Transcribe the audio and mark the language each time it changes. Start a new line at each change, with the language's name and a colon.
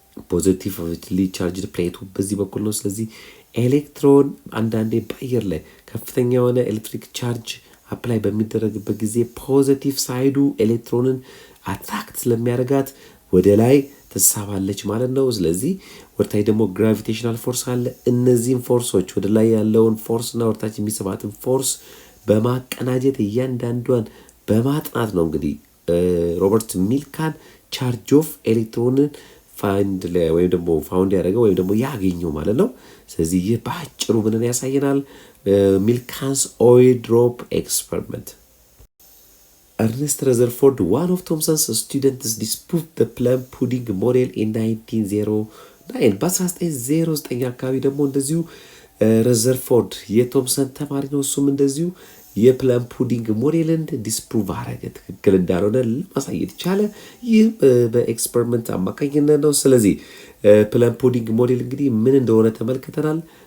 Amharic: ፖዚቲቭሊ ቻርጅድ ፕሌቱ በዚህ በኩል ነው። ስለዚህ ኤሌክትሮን አንዳንዴ በአየር ላይ ከፍተኛ የሆነ ኤሌክትሪክ ቻርጅ አፕላይ በሚደረግበት ጊዜ ፖዚቲቭ ሳይዱ ኤሌክትሮንን አትራክት ስለሚያደርጋት ወደ ላይ ትሳባለች ማለት ነው። ስለዚህ ወደታች ደግሞ ግራቪቴሽናል ፎርስ አለ። እነዚህን ፎርሶች ወደ ላይ ያለውን ፎርስ እና ወደታች የሚስባትን ፎርስ በማቀናጀት እያንዳንዷን በማጥናት ነው እንግዲህ ሮበርት ሚልካን ቻርጅ ኦፍ ኤሌክትሮንን ወይም ደግሞ ፋውንድ ያደረገው ወይም ደግሞ ያገኘው ማለት ነው። ስለዚህ ይህ በአጭሩ ምንን ያሳየናል?
English: ሚልካንስ ኦይል ድሮፕ ኤክስፐሪመንት። Ernest Rutherford, one of Thomson's students, disproved the plum pudding model in 1909.
Amharic: በ1909 አካባቢ ደግሞ እንደዚሁ ረዘርፎርድ የቶምሰን ተማሪ ነው። እሱም እንደዚሁ የፕለም ፑዲንግ ሞዴልን ዲስፕሩቭ አረገ፣ ትክክል እንዳልሆነ ለማሳየት ይቻለ። ይህ በኤክስፐሪመንት አማካኝነት ነው። ስለዚህ ፕለም ፑዲንግ ሞዴል እንግዲህ ምን እንደሆነ ተመልክተናል።